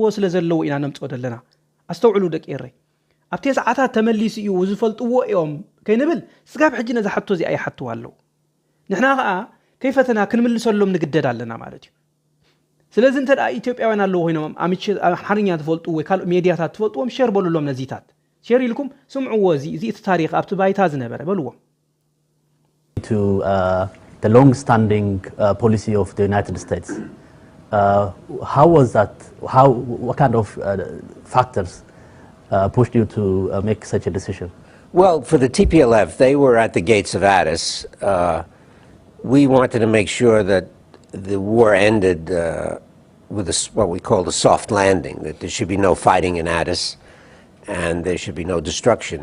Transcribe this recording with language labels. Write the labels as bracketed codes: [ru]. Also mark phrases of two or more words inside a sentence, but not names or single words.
[ti] ስለ ዘለዎ ኢና ነምጽኦ ደለና ኣስተውዕሉ ደቂ የረይ ኣብ 9 ተመሊሱ እዩ ዝፈልጥዎ እዮም ከይንብል ስጋብ ሕጂ ነዚ ሓቶ እዚ ኣይሓትዋ ኣለዉ ንሕና ከዓ ከይፈተና ክንምልሰሎም ንግደድ ኣለና ማለት እዩ ስለዚ እንተ ኢትዮጵያውያን ኣለዉ ኮይኖም ኣምሓርኛ ትፈልጡ ወይ ካልእ ሜድያታት ትፈልጥዎም ሼር በሉሎም ነዚታት ሼር ኢልኩም ስምዕዎ እዚ እቲ ታሪክ ኣብቲ ባይታ ዝነበረ በልዎም [en] to the long-standing policy of the United States. How was that? What kind of factors pushed you to make such a decision? Well, for the TPLF, they were at the gates of Addis. We wanted to make sure that the war ended with what we called a soft landing, that there should be no fighting in Addis and there should be no destruction.